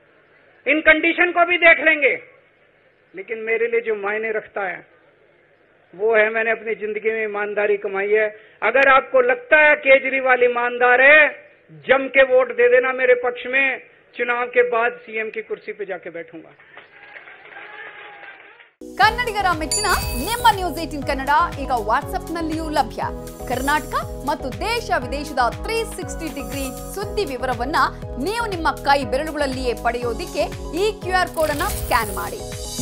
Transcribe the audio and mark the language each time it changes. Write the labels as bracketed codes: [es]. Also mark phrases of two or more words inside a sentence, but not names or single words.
[hi] इन कंडीशन को भी देख लेंगे, लेकिन मेरे लिए जो मायने रखता है वो है मैंने अपनी जिंदगी में ईमानदारी कमाई है। अगर आपको लगता है केजरीवाल ईमानदार है, जम के वोट दे देना मेरे पक्ष में। चुनाव के बाद सीएम की कुर्सी पे जाके बैठूंगा। [kn] ಕನ್ನಡಿಗರ ಮೆಚ್ಚಿನ ನಿಮ್ಮ ನ್ಯೂಸ್ 18 ಕನ್ನಡ ಈಗ ವಾಟ್ಸ್ಆಪ್ನಲ್ಲಿಯೂ ಲಭ್ಯ. ಕರ್ನಾಟಕ ಮತ್ತು ದೇಶ ವಿದೇಶದ 360 ಡಿಗ್ರಿ ಸುದ್ದಿ ವಿವರವನ್ನ ನೀವು ನಿಮ್ಮ ಕೈ ಬೆರಳುಗಳಲ್ಲಿಯೇ ಪಡೆಯೋದಿಕ್ಕೆ ಈ QR ಕೋಡ್ ಅನ್ನು ಸ್ಕ್ಯಾನ್ ಮಾಡಿ.